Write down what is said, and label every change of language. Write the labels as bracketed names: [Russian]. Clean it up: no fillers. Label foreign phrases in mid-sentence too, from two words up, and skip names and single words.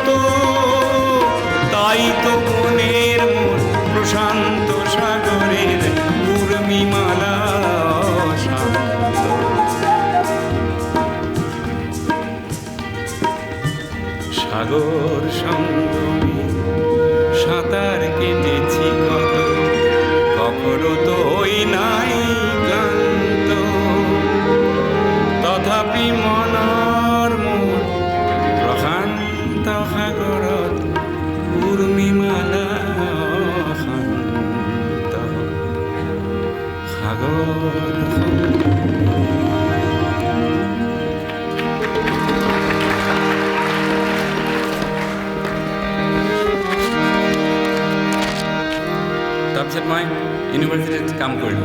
[Bangla] তাই তো মনের মোর প্রশান্ত সাগরের উর্মিমালা শান্ত। সাগর সঙ্গমে সাঁতার কেটেছি কত, কখনো তো হই নাই ক্লান্ত। [Assamese] তথাপি মনৰ মোৰ প্ৰশান্ত সাগৰত উৰ্মিমালা শান্ত। সাগৰ তাৰপিছত মই ইউনিভাৰ্চিটিত কাম কৰিলোঁ।